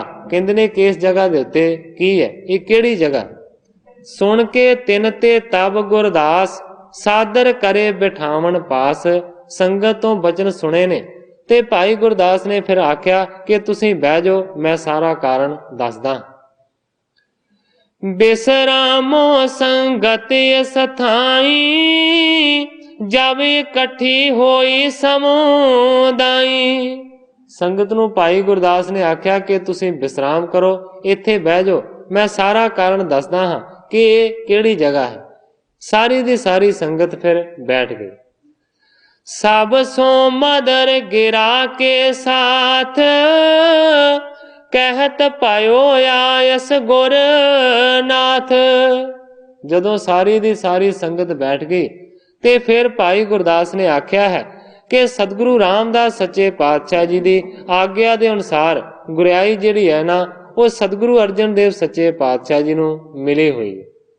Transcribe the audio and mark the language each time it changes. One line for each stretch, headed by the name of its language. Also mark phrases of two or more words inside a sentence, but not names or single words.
Punjabi: ਕਹਿੰਦੇ ਨੇ ਕਿ ਇਸ ਜਗ੍ਹਾ ਦੇ ਉੱਤੇ ਕੀ ਹੈ, ਇਹ ਕਿਹੜੀ ਜਗ੍ਹਾ?
Braj: सुन के तिन ते तब गुरदास, सादर करे बिठावन पास।
Punjabi: ਸੰਗਤ ਤੋਂ ਬਚਨ ਸੁਣੇ ਨੇ ਤੇ ਭਾਈ ਗੁਰਦਾਸ ਨੇ ਫਿਰ ਆਖਿਆ ਕਿ ਤੁਸੀਂ ਬਹਿ ਜਾਓ, ਮੈਂ ਸਾਰਾ ਕਾਰਨ ਦੱਸਦਾ।
Braj: बिसरामो संगत सथाई जब इकट्ठी होई समुदाई।
Punjabi: ਸੰਗਤ ਨੂੰ ਭਾਈ ਗੁਰਦਾਸ ਨੇ ਆਖਿਆ ਕਿ ਤੁਸੀਂ ਵਿਸ਼ਰਾਮ ਕਰੋ, ਇੱਥੇ ਬਹਿ ਜਾਓ, ਮੈਂ ਸਾਰਾ ਕਾਰਨ ਦੱਸਦਾ ਹਾਂ ਕਿ ਇਹ ਕਿਹੜੀ ਜਗ੍ਹਾ ਹੈ। ਸਾਰੀ ਦੀ ਸਾਰੀ ਸੰਗਤ ਫਿਰ ਬੈਠ ਗਈ।
Braj: सब सो मदर गिरा के साथ कहत पायो आयस गुर नाथ।
Punjabi: ਜਦੋਂ ਸਾਰੀ ਦੀ ਸਾਰੀ ਸੰਗਤ ਬੈਠ ਗਈ ਤੇ ਫਿਰ ਭਾਈ ਗੁਰਦਾਸ ਨੇ ਆਖਿਆ ਹੈ ਕਿ ਸਤਿਗੁਰੂ ਰਾਮਦਾਸ ਸੱਚੇ ਪਾਤਸ਼ਾਹ ਜੀ
Hindi: की आग्ञा के अनुसार
Punjabi: ਗੁਰਿਆਈ ਜਿਹੜੀ ਹੈ ਨਾ ਉਹ ਸਤਿਗੁਰੂ ਅਰਜਨ ਦੇਵ ਸੱਚੇ ਪਾਤਸ਼ਾਹ ਜੀ ਨੂੰ ਮਿਲੀ ਹੋਈ ਹੈ।